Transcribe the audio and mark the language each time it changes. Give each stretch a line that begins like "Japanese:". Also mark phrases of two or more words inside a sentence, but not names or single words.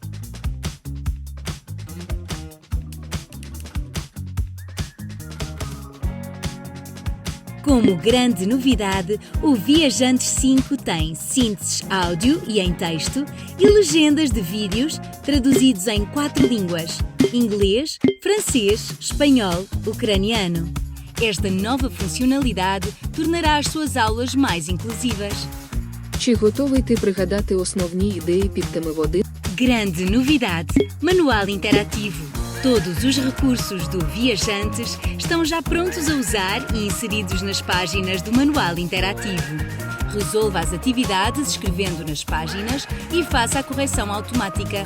Portuguese: Como grande novidade, o Viajantes 5 tem sínteses áudio e em texto e legendas de vídeos traduzidos em 4 línguas: inglês, francês, espanhol, ucraniano. Esta nova funcionalidade tornará as suas aulas mais inclusivas.
Ukrainian: Чи готовий ти пригадати основні ідеї під теми води?
Portuguese: Grande novidade! Manual interativo. Todos os recursos do Viajantes estão já prontos a usar e inseridos nas páginas do manual interativo. Resolva as atividades escrevendo nas páginas e faça a correção automática.